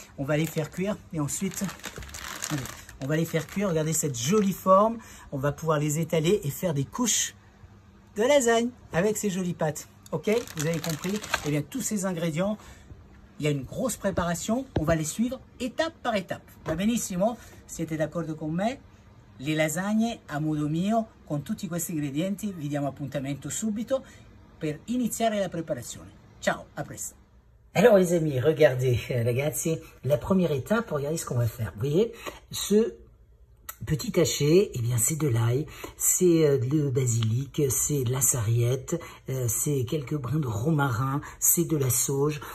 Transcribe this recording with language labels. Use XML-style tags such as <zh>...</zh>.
<fr>On va les faire cuire et ensuite, on va les faire cuire. Regardez cette jolie forme. On va pouvoir les étaler et faire des couches de lasagne avec ces jolies pâtes. Ok, vous avez compris? Eh bien, tous ces ingrédients, il y a une grosse préparation. On va les suivre étape par étape.</fr> <it>Va benissimo? Siete d'accordo con me? Le lasagne a modo mio, con tutti questi ingredienti, vi diamo appuntamento subito per iniziare la preparazione. Ciao, a presto.</it> <fr>Alors les amis, regardez, ragazzi, la première étape, regardez ce qu'on va faire. Vous voyez, ce petit haché, eh bien c'est de l'ail, c'est le basilic, c'est de la sarriette, c'est quelques brins de romarin, c'est de la sauge.</fr>